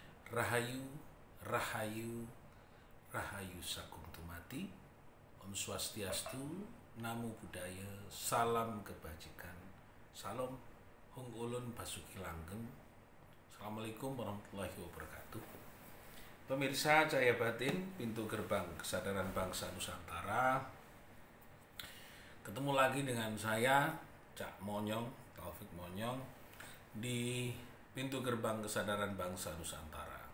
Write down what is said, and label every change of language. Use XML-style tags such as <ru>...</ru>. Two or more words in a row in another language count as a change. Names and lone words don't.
<jv>Rahayu, Rahayu, Rahayu Sagung Tumati,</jv> <sa>Om Swastiastu,</sa> <pi>Namo Buddhaya,</pi> <id>Salam Kebajikan, Salam</id> <jv>Hong Ulun Basuki Langgeng.</jv> <ar>Assalamualaikum warahmatullahi wabarakatuh.</ar> <id>Pemirsa Cahaya Batin, pintu gerbang kesadaran bangsa Nusantara. Ketemu lagi dengan saya, Cak Monyong, Taufik Monyong, di pintu gerbang kesadaran bangsa Nusantara.</id>